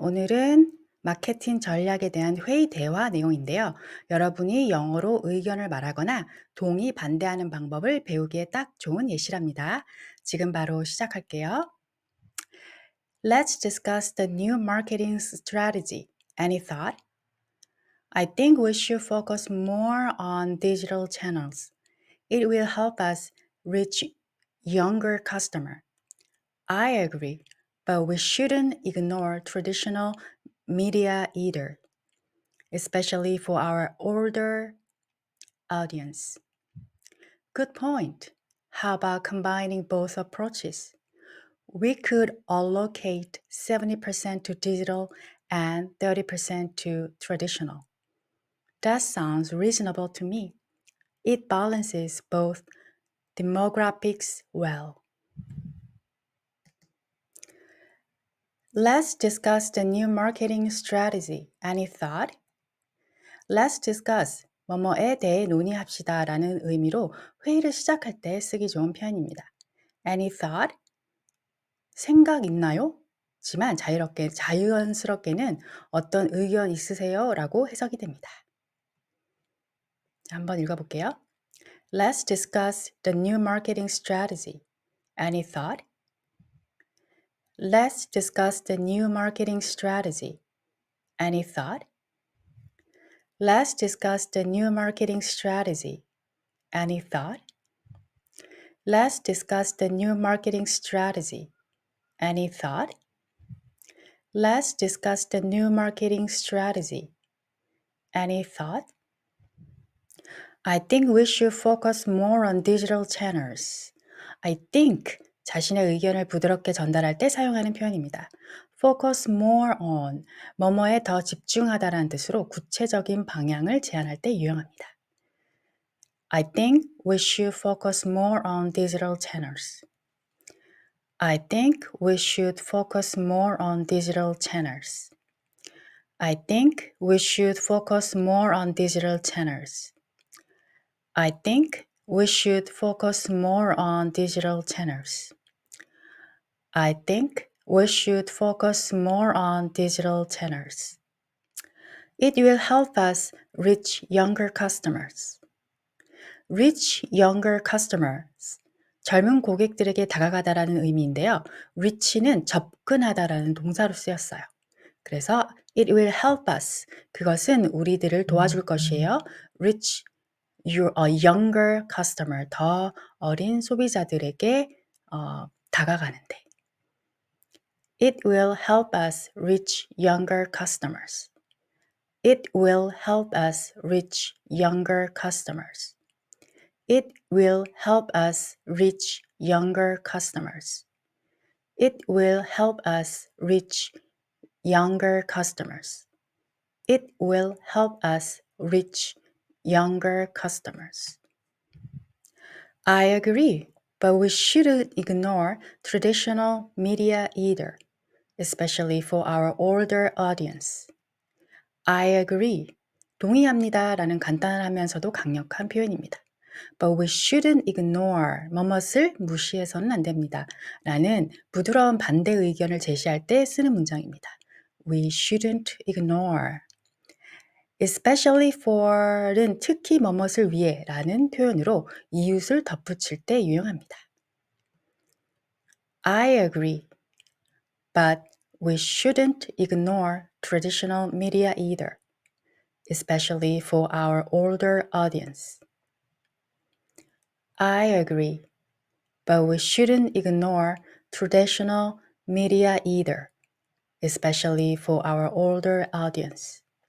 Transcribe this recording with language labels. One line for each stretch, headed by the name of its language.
Korean: 오늘은 마케팅 전략에 대한 회의 대화 내용인데요. 여러분이 영어로 의견을 말하거나 동의 반대하는 방법을 배우기에 딱 좋은 예시랍니다. 지금 바로 시작할게요.
English: Let's discuss the new marketing strategy. Any thought? I think we should focus more on digital channels. It will help us reach younger customer. I agree, but we shouldn't ignore traditional media either, especially for our older audience. Good point. How about combining both approaches? We could allocate 70% to digital and 30% to traditional. That sounds reasonable to me. It balances both demographics well. Let's discuss the new marketing strategy. Any thought? Let's discuss
Korean: 뭐뭐에 대해 논의합시다 라는 의미로 회의를 시작할 때 쓰기 좋은 표현입니다.
English: Any thought?
Korean: 생각 있나요? 지만 자연스럽게는 어떤 의견 있으세요? 라고 해석이 됩니다. 한번 읽어볼게요.
English: Let's discuss the new marketing strategy. Any thought? Let's discuss the new marketing strategy. Any thought? Let's discuss the new marketing strategy. Any thought? Let's discuss the new marketing strategy. Any thought? Let's discuss the new marketing strategy. Any thought? I think we should focus more on digital channels. I think
Korean: 자신의 의견을 부드럽게 전달할 때 사용하는 표현입니다.
English: focus more on
Korean: 뭐뭐에 더 집중하다라는 뜻으로 구체적인 방향을 제안할 때 유용합니다.
English: I think we should focus more on digital channels. I think we should focus more on digital channels. I think we should focus more on digital channels. I think we should focus more on digital channels. I think we should focus more on digital channels. It will help us reach younger customers. Reach younger customers.
Korean: 젊은 고객들에게 다가가다라는 의미인데요. reach는 접근하다라는 동사로 쓰였어요.
English: 그래서 it will help us.
Korean: 그것은 우리들을 도와줄 것이에요.
English: reach younger customer.
Korean: 더 어린 소비자들에게 다가가는데.
English: It will help us reach younger customers. It will help us reach younger customers. It will help us reach younger customers. It will help us reach younger customers. It will help us reach younger customers. I agree, but we shouldn't ignore traditional media either, especially for our older audience. I agree.
Korean: 동의합니다 라는 간단하면서도 강력한 표현입니다.
English: But we shouldn't ignore
Korean: 뭐뭇을 무시해서는 안 됩니다. 라는 부드러운 반대 의견을 제시할 때 쓰는 문장입니다.
English: We shouldn't ignore. Especially for
Korean: 는 특히 뭐뭇을 위해 라는 표현으로 이웃을 덧붙일 때 유용합니다.
English: I agree. But we shouldn't ignore traditional media either, especially for our older audience. I agree, but we shouldn't ignore traditional media either, especially for our older audience.